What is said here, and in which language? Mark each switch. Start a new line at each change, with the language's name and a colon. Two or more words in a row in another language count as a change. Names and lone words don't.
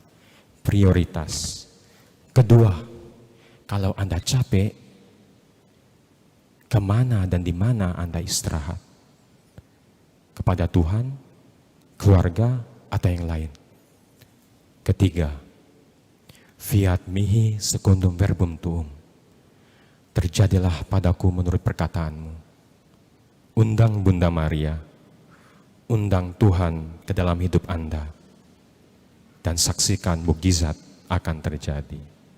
Indonesian: Prioritas. Kedua, kalau Anda capek, kemana dan di mana Anda istirahat? Kepada Tuhan, keluarga, atau yang lain? Ketiga,
Latin: fiat mihi secundum verbum tuum.
Indonesian: Terjadilah padaku menurut perkataanmu. Undang Bunda Maria, undang Tuhan ke dalam hidup Anda, dan saksikan mukjizat akan terjadi.